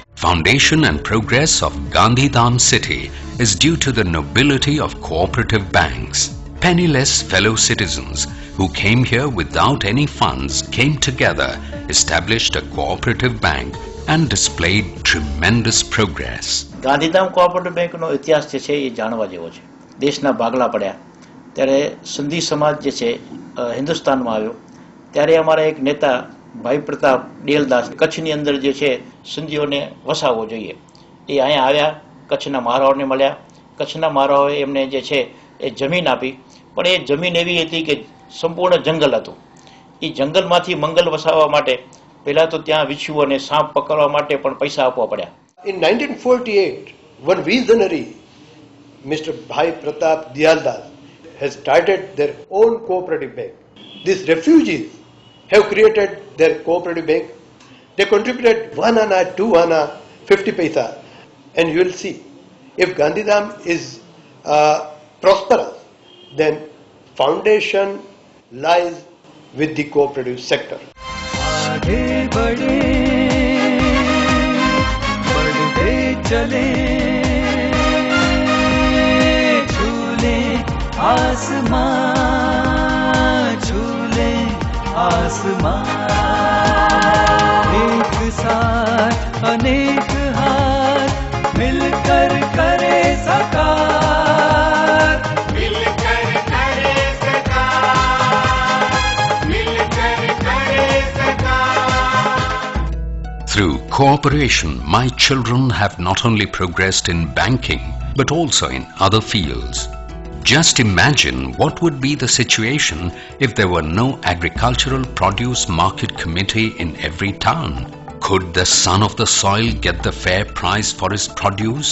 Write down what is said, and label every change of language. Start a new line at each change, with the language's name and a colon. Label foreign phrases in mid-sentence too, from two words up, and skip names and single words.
English: Foundation and progress of Gandhidham city is due to the nobility of cooperative banks. Penniless fellow citizens who came here without any funds came together, established a cooperative bank and displayed tremendous progress.
Gujarati: ગાંધીધામ કોઓપરેટિવ બેંકનો ઇતિહાસ જે છે એ જાણવા જેવો છે. દેશના ભાગલા પડ્યા ત્યારે સિંધી સમાજ જે છે હિન્દુસ્તાનમાં આવ્યો ત્યારે અમારા એક નેતા ભાઈ પ્રતાપ દિયાલદાસ કચ્છની અંદર જે છે સિંધીઓને વસાવવો જોઈએ એ અહીંયા આવ્યા, કચ્છના મહારાઓને મળ્યા. કચ્છના મહારાઓએ એમને જે છે એ જમીન આપી, પણ એ જમીન એવી હતી કે સંપૂર્ણ જંગલ હતું. એ જંગલમાંથી મંગલ વસાવવા માટે પહેલા તો ત્યાં વિછું અને સાપ પકડવા માટે પણ પૈસા આપવા પડ્યા.
English: In 1948, one visionary, Mr. Bhai Pratap Diyaldas, has started their own cooperative bank. These refugees have created their cooperative bank. They contributed 1 anna, 2 anna, 50 paisa, and you will see, if Gandhidham is prosperous, then foundation lies with the cooperative sector.
Hindi: आगे बढ़े बढ़ते चले झूले आसमां झूले आसमां एक साथ अनेक हाथ मिलकर करे साकार मिलकर करे साकार मिलकर करे साकार.
English: Through cooperation, my children have not only progressed in banking but also in other fields. Just imagine what would be the situation if there were no agricultural produce market committee in every town. Could the son of the soil get the fair price for his produce?